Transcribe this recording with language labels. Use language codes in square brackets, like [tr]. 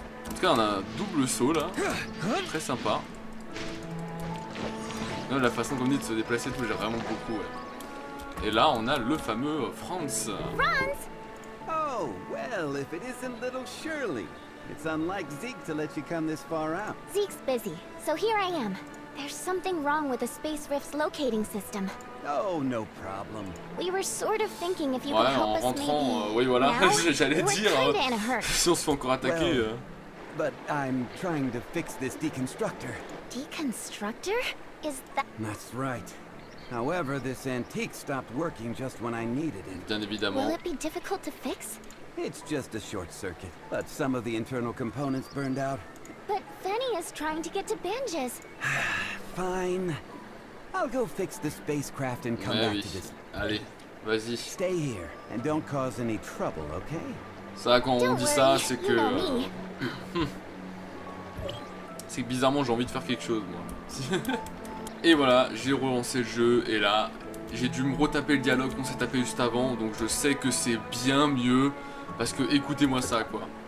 [fr] En tout cas, on a un double saut là. Très sympa. Là, la façon qu'on dit de se déplacer, tout, j'ai vraiment beaucoup. Ouais. Et là, on a le fameux Franz. [en] Oh, well, if it isn't little Shirley. It's unlike Zeke to let you come this far out. Zeke's busy, so here I am. There's something wrong with the Space Rift's locating system. Oh, no problem. We were sort of thinking if you could help us maybe. [fr] Oui, voilà, [en] now, [fr] j'allais [en] we're [fr] dire. [en] kinda in a hurry. [fr] Si on se fait encore attaquer. [en] Well, but I'm trying to fix this deconstructor. Deconstructor? Is that... That's right. However, this antique stopped working just when I needed it. [fr] Bien évidemment. [en] Will it be difficult to fix? It's just a short circuit, but some of the internal components burned out. But Fenny is trying to get to Banjas. Fine. I'll go fix the spacecraft and come back to this. [fr] Allez, vas-y. [en] Stay here and don't cause any trouble, okay? [fr] Ça, quand on dit ça, c'est que... c'est que bizarrement, j'ai envie de faire quelque chose, moi. Et voilà, j'ai relancé le jeu, et là, j'ai dû me retaper le dialogue qu'on s'est tapé juste avant, donc je sais que c'est bien mieux, parce que écoutez-moi ça, quoi.